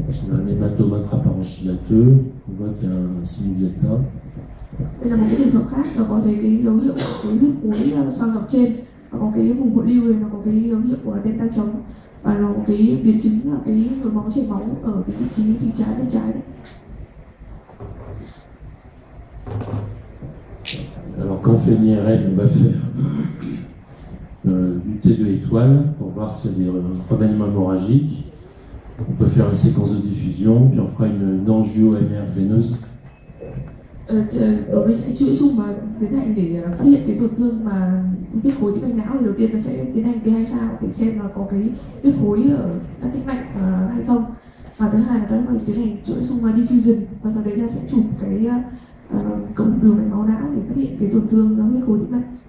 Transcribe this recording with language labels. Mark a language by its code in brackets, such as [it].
[fr] Un hématome intraparenchymateux, on voit qu'il y a un sinus delta. [vi] Đây là một cái trường hợp khác, nó có thấy cái dấu hiệu của cái huyết khối xoang dọc trên, và có cái vùng hỗn lưu này nó có cái dấu hiệu của delta trống, và nó có cái biến chứng là cái nhồi máu chảy máu ở cái vị trí thì trái bên trái đấy. [fr] Alors quand on fait une IRM, on va faire du T2 étoile pour voir s'il y a des remaniements hémorragiques. On peut faire une séquence de diffusion, puis on fera une angio-MR veineuse. [vi] Đối với những chuỗi xung mà tiến hành để phát hiện cái tổn thương mà huyết khối tĩnh mạch não thì đầu tiên ta sẽ tiến hành T2 sao để xem là có cái huyết khối ở các tĩnh mạch hay không, và thứ hai là ta sẽ tiến hành chuỗi xung diffusion, và sau đấy ta sẽ chụp cái cộng từ mạch máu não để phát hiện cái tổn thương huyết khối tĩnh mạch.